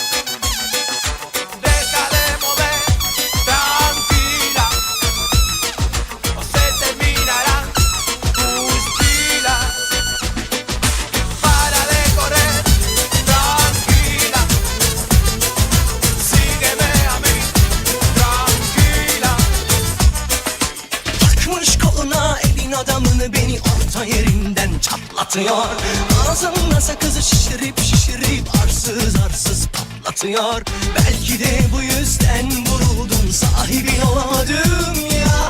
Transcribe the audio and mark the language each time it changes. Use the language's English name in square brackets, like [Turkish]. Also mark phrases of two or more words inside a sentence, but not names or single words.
[Spanish] Deja de mover, tranquila, o se terminarán tus pilas. Para de correr, tranquila. Sígueme a mí, tranquila. [Turkish] Takmış koluna elin adamını beni orta yerinden çatlatıyor. Ağzımla sakızı şişirip arsız arsız patlatıyor. Belki de bu yüzden vuruldum, sahibin olamadım ya.